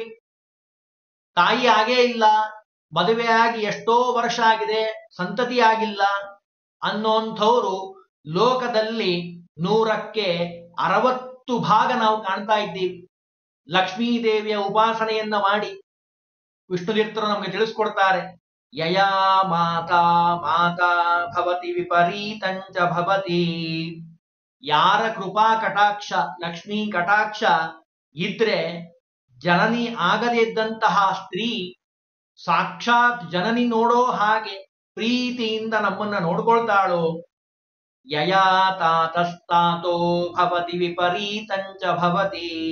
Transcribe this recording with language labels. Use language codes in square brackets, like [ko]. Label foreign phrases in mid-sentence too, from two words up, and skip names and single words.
[kn] ತಾಯಿ ಆಗೇ ಇಲ್ಲ, ಮದುವೆಯಾಗಿ ಎಷ್ಟೋ ವರ್ಷ ಆಗಿದೆ, ಸಂತತಿ ಆಗಿಲ್ಲ ಅನ್ನೋಂಥವ್ರು ಲೋಕದಲ್ಲಿ 100ಕ್ಕೆ 60 ಭಾಗ ನಾವು ಕಾಣ್ತಾ ಇದ್ದೀವಿ. ಲಕ್ಷ್ಮೀದೇವಿಯ ಉಪಾಸನೆಯನ್ನ ಮಾಡಿ ವಿಷ್ಣುತೀರ್ಥರು ನಮಗೆ ತಿಳಿಸ್ಕೊಡ್ತಾರೆ. [sa] ಯಯಾ ಮಾತಾ ಮಾತಾ ಭವತಿ ವಿಪರೀತಂಚ ಭವತಿ. [kn] ಯಾರ ಕೃಪಾ ಕಟಾಕ್ಷ, ಲಕ್ಷ್ಮೀ ಕಟಾಕ್ಷ ಇದ್ರೆ ಜನನಿ ಆಗದೇ ಇದ್ದಂತಹ ಸ್ತ್ರೀ ಸಾಕ್ಷಾತ್ ಜನನಿ ನೋಡೋ ಹಾಗೆ ಪ್ರೀತಿಯಿಂದ ನಮ್ಮನ್ನ ನೋಡ್ಕೊಳ್ತಾಳೋ. [sa] ಯಯಾ ತಾತಸ್ತಾತೋ ಭವತಿ ವಿಪರೀತಂಚ ಭವತಿ.